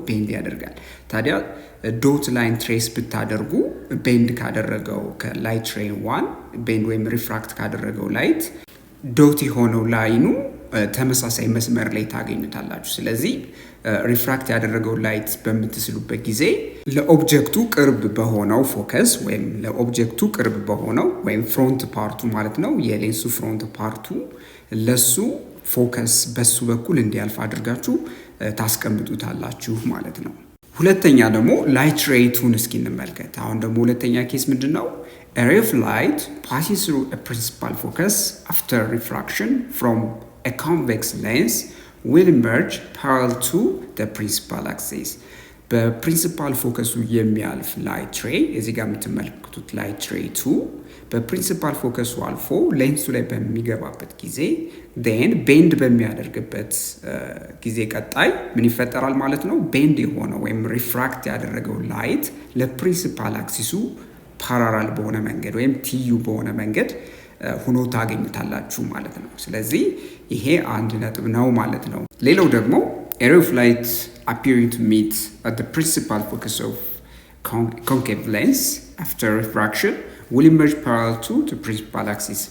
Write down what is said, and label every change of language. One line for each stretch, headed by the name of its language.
Amharic: ቤንድ ያደርጋል። ታዲያ ዶት ላይን ትሬስ ብታደርጉ ቤንድ ካደረገው ከላይት ሬይ 1 ቤንድ ወይም ሪፍራክት ካደረገው ላይት ዶት የሆነው ላይኑ ተመሳሳይ መስመር ላይ ታገኙታላችሁ። ስለዚህ ሪፍራክት ያደረገው ላይት በምትስሉበት ጊዜ ለኦብጀክቱ ቅርብ በሆነው ፎከስ ወይም ለኦብጀክቱ ቅርብ በሆነው ወይም ፍሮንት ፓርቱ ማለት ነው የሌንሱ ፍሮንት ፓርቱ ለሱ ፎከስ በሱ በኩል እንዲያልፍ አድርጋችሁ ታስቀምጡታላችሁ ማለት ነው። ሁለተኛ ደግሞ ላይት ሬይ 2 እስኪ እንመልከት። አሁን ደግሞ ሁለተኛ ኬስ ምንድነው?
English: A ray of light passes through a principal focus after refraction from a convex lens will emerge parallel to the principal axis.
Amharic: በፕሪንሲፓል ፎከሱ የሚያልፍ ላይት ሬይ እዚህ ጋር የምትመለከቱት ላይት ሬይ 2 በፕሪንሲፓል ፎከሱ አልፎ ሌንሱ ላይ በሚገባበት ጊዜ ዴን ቤንድ በሚያደርግበት ጊዜ ቀጣይ ምን ይፈጠራል ማለት ነው? ቤንድ የሆነው ወይም ሪፍራክት ያደረገው ላይት ለፕሪንሲፓል አክሲሱ ፓራላል በሆነ መንገድ ወይም ትዩ በሆነ መንገድ ሆኖ ታገኙታላችሁ ማለት ነው። ስለዚህ ይሄ አንድ ነጥብ ነው ማለት ነው። ሌላው ደግሞ
English: a ray of light appearing to meet at the principal focus of concave lens after refraction will emerge parallel to the principal axis.